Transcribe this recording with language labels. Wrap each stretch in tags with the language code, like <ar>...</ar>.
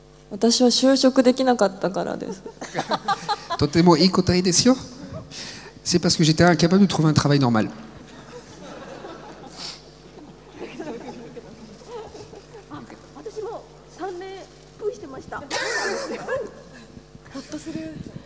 <ja>私は就職できなかったからです。とてもいい答えですよ。</ja> <fr>C'est parce que j'étais incapable de trouver un travail normal.</fr> <ja>私も3年プーしてました。ほっとする。</ja>